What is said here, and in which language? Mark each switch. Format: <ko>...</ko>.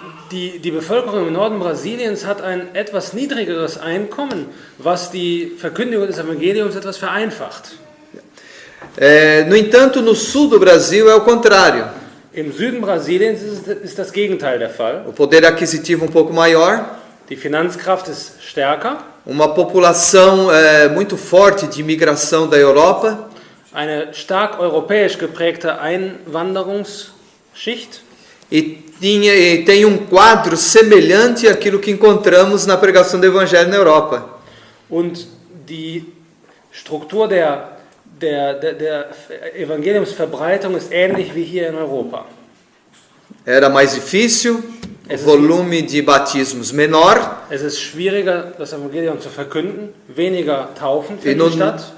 <de>Die Bevölkerung im Norden Brasiliens hat ein etwas niedrigeres Einkommen, was die Verkündigung des Evangeliums etwas vereinfacht.</de> <pt>No entanto, no sul do Brasil é o contrário.</pt> <de>Im Süden Brasiliens ist das Gegenteil der Fall.</de> <pt>O poder aquisitivo um pouco maior.</pt> <de>Die Finanzkraft ist stärker.</de> <pt>Uma população muito forte de imigração da Europa.</pt> <de>Eine stark europäisch geprägte Einwanderungsschicht.</de> <pt>E tem um quadro semelhante àquilo que encontramos na pregação do Evangelho na Europa.</pt> <de>Und die Struktur der Evangeliumsverbreitung ist ähnlich wie hier in Europa.</de> <pt>Era mais difícil, o volume de batismos menor.</pt> <de>Es ist schwieriger, das Evangelium zu verkünden, weniger Taufen finden statt.</de>